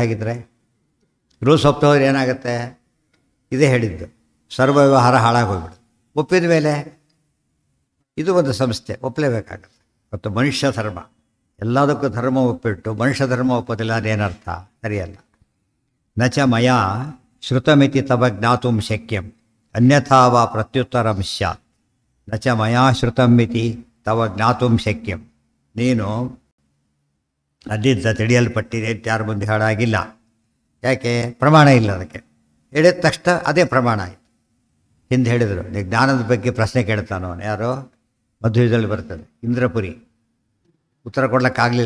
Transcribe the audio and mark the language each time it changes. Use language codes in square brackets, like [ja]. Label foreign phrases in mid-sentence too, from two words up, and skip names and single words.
[kn] ಹಾಗಿದ್ರೆ ರೂಲ್ಸ್ ಒಪ್ಪದೆ ಹೋದ್ರೆ ಏನಾಗುತ್ತೆ? ಇದೇ ಹೇಳಿದ್ದು, ಸರ್ವ ವ್ಯವಹಾರ ಹಾಳಾಗೋಗ್ಬಿಡುತ್ತೆ. ಒಪ್ಪಿದ ಮೇಲೆ ಇದು ಒಂದು ಸಂಸ್ಥೆ ಒಪ್ಪಲೇಬೇಕಾಗತ್ತೆ. ಮತ್ತು ಮನುಷ್ಯ ಧರ್ಮ, ಎಲ್ಲದಕ್ಕೂ ಧರ್ಮ ಒಪ್ಪಿಟ್ಟು ಮನುಷ್ಯ ಧರ್ಮ ಒಪ್ಪೋದಿಲ್ಲ ಅದೇನರ್ಥ? ಸರಿಯಲ್ಲ. [sa] ನಚ ಮಯಾ ಶ್ರುತಮಿತಿ ತವ ಜ್ಞಾತುಂ ಶಕ್ಯಂ ಅನ್ಯಥಾ ವಾ ಪ್ರತ್ಯುತ್ತರಂ ಸ್ಯಾತ್. ನ ಚ ಮಯಾ ಶ್ರುತಂ ಇತಿ ತವ ಜ್ಞಾತುಂ ಶಕ್ಯಂ. [kn] ನೀನು ಅದ್ದಿದ್ದ ತಿಳಿಯಲ್ಪಟ್ಟಿದೆ ಅಂತ ಯಾರ ಮುಂದೆ ಹಾಡಾಗಿಲ್ಲ. ಯಾಕೆ? ಪ್ರಮಾಣ ಇಲ್ಲ ಅದಕ್ಕೆ. ಹೇಳಿದ ತಕ್ಷಣ ಅದೇ ಪ್ರಮಾಣ ಆಯಿತು. ಹಿಂದೆ ಹೇಳಿದರು, ನೀವು ಜ್ಞಾನದ ಬಗ್ಗೆ ಪ್ರಶ್ನೆ ಕೇಳ್ತಾನೋ ಯಾರೋ ಮಧ್ವದಲ್ಲಿ ಬರ್ತದೆ, ಇಂದ್ರಪುರಿ ಉತ್ತರ ಕೊಡ್ಲಿಕ್ಕಾಗಲಿಲ್ಲ.